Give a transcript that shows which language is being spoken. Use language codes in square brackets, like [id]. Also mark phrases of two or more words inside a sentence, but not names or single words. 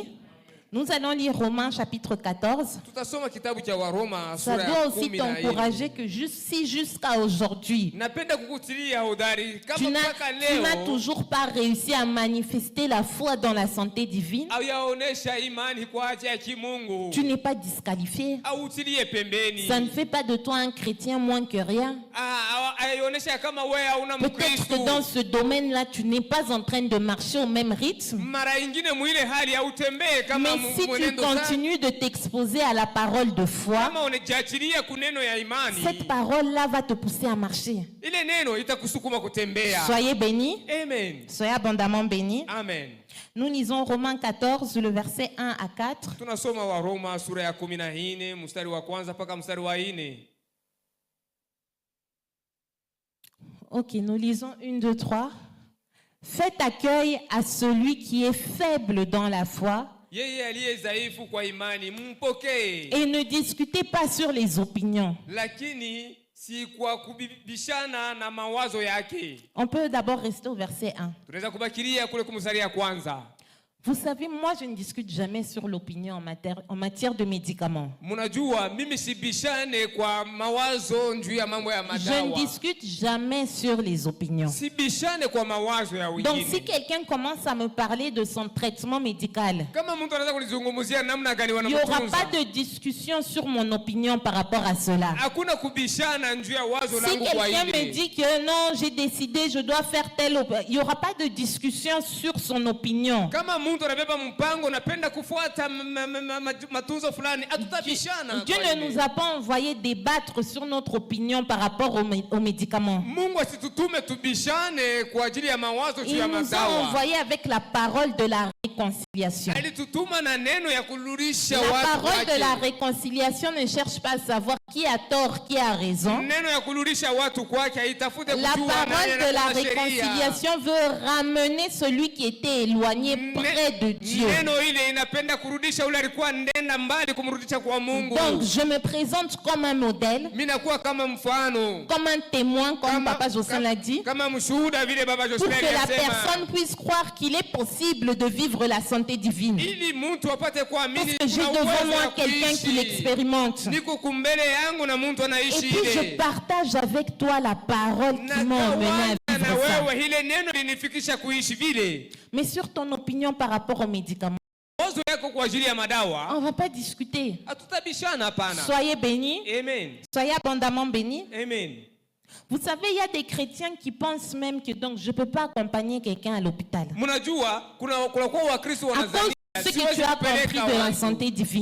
[fr] Nous allons lire Romains chapitre 14. Ça doit aussi t'encourager que si jusqu'à aujourd'hui, tu n'as toujours pas réussi à manifester la foi dans la santé divine, tu n'es pas disqualifié. Ça ne fait pas de toi un chrétien moins que rien. Peut-être que dans ce domaine-là, tu n'es pas en train de marcher au même rythme. Mais si tu [sw] mwenendo sana, [fr] continues de t'exposer à la parole de foi, [sw] kama unajiachilia kuneno ya imani, [fr] cette parole-là va te pousser à marcher. [sw] ile neno itakusukuma kutembea. [fr] Soyez bénis. Amen. Soyez abondamment bénis. Amen. Nous lisons Romains 14, le verset 1 à 4. [sw] Tunasoma wa Roma sura ya 14 mstari wa kwanza mpaka mstari wa 4. [fr] Ok, nous lisons 1, 2, 3. Faites accueil à celui qui est faible dans la foi [sw] Yeye aliye dhaifu kwa imani mpokee, [fr] et ne discutez pas sur les opinions. [sw] lakini si kwa kubishana na mawazo yake. [fr] On peut d'abord rester au verset 1. [sw] Tunaweza kubakilia kule kumstari ya kwanza. [fr] Vous savez, moi, je ne discute jamais sur l'opinion en matière de médicaments. [sw] Mnajua mimi sibishane kwa mawazo juu ya mambo ya [fr] Je [sw] madawa. [fr] ne discute jamais sur les opinions. [sw] Sibishane kwa mawazo ya [fr] Donc, si [sw] wengine. [fr] quelqu'un commence à me parler de son traitement médical, [sw] Kama mtu anaweza kunizungumzia namna gani [fr] il n'y aura [sw] wanamtunza, [fr] pas de discussion sur mon opinion par rapport à cela. [sw] hakuna kubishana juu ya wazo [fr] Si [sw] langu kwa [fr] quelqu'un me [sw] ile. [fr] dit que non, j'ai décidé, je dois faire il n'y aura pas de discussion sur son opinion. [sw] Kama mtu anabeba mpango napenda kufuata matunzo fulani, hatutabishana. [fr] Dieu [sw] kwa [fr] ne [sw] ile. [fr] nous a pas envoyé débattre sur notre opinion par rapport aux médicaments. [sw] Mungu asitutume tubishane kwa ajili ya mawazo juu [fr] Il [sw] ya [fr] nous a [sw] madawa. [fr] envoyé avec la parole de la réconciliation. [sw] Alitutuma na neno ya kurudisha [fr] La [sw] watu [fr] parole de la [sw] kwake. [fr] réconciliation ne cherche pas à savoir qui a tort, qui a raison. [sw] Neno ya kurudisha watu kwake haitafute [fr] La [sw] kujua nani [fr] parole de la [sw] anafuata sheria. [fr] réconciliation veut ramener celui qui était éloigné près de Dieu. [sw] Neno ile inapenda kurudisha ule alikuwa ndenda mbali kumrudisha kwa Mungu. [fr] Donc, je me présente comme un modèle, [sw] Mimi nakuwa kama mfano, [fr] comme un témoin, comme Papa Jocelyn l'a dit, [sw] kama mshuhuda vile baba [fr] pour [sw] Jocelyn [fr] que la [sw] alisema. [fr] personne puisse croire qu'il est possible de vivre la santé divine. [sw] Ili mtu apate kuamini [fr] Parce que j'ai [sw] kuna [fr] devant [sw] uwezo [fr] moi [sw] wa [fr] quelqu'un qui [sw] kuishi. [fr] l'expérimente. [sw] Niko kumbele yangu na mtu [fr] Et [sw] anaishi [fr] puis, je [sw] ile. [fr] partage avec toi la parole qui m'a emmené à [sw] Natawaza na [fr] vivre ça. [sw] wewe ile neno linifikisha kuishi vile. [fr] Mais sur ton opinion par rapport aux médicaments, [sw] Wazo yako kwa ajili ya madawa [fr] on ne va pas discuter. [sw] hatutabishana, hapana. [fr] Soyez bénis, Amen. soyez abondamment bénis. Amen. Vous savez, il y a des chrétiens qui pensent même que donc je ne peux pas accompagner quelqu'un à l'hôpital. [sw] Mnajua kuna kwa Wakristo [fr] À cause [sw] wanazania [fr] de ce que [sw] siwezi [fr] tu as [sw] kupeleka [fr] compris de la [sw] watu [fr] santé divine.